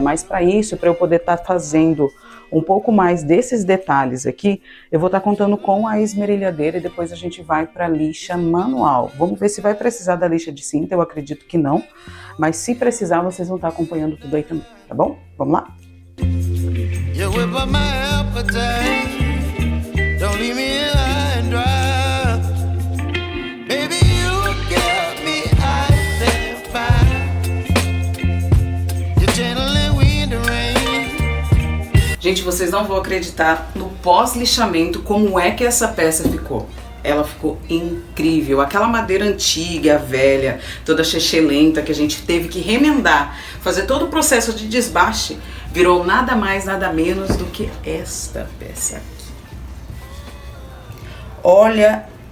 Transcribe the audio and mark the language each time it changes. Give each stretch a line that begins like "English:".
Portuguese: Mas para isso, para eu poder estar fazendo um pouco mais desses detalhes aqui, eu vou estar contando com a esmerilhadeira, e depois a gente vai para a lixa manual. Vamos ver se vai precisar da lixa de cinta, eu acredito que não, mas se precisar, vocês vão estar acompanhando tudo aí também, tá bom? Vamos lá?
English: You whip up my appetite. Don't leave me high and dry. Baby, you give me ice and fire. You're channeling wind and rain.
Portuguese: Gente, vocês não vão acreditar no pós-lixamento como é que essa peça ficou. Ela ficou incrível. Aquela madeira antiga, velha, toda chechelenta, que a gente teve que remendar, fazer todo o processo de desbaste, virou nada mais, nada menos do que esta peça aqui. Olha